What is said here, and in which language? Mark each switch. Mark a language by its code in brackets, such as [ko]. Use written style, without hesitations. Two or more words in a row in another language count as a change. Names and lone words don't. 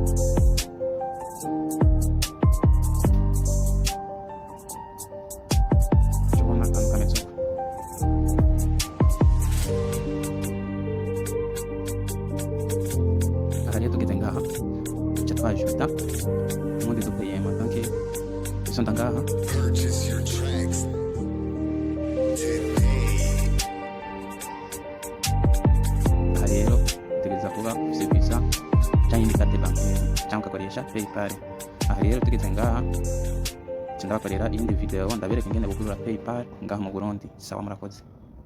[rn] Tubona akantu kameze uko. Aha rero tugeze ngaha duca twajuta ubundi dupayema. Donc dusonda ngaha. [en] Purchase your tracks today. [rn] Aha rero utegereza kuba ufise visa canke indi [fr] carte bancaire [rn] canke ugakoresha PayPal. Aha rero tugeze ngaha ca ndabakorera iyindi video ndabereka ingene bugurura PayPal ngaha mu Burundi. Sawa murakoze.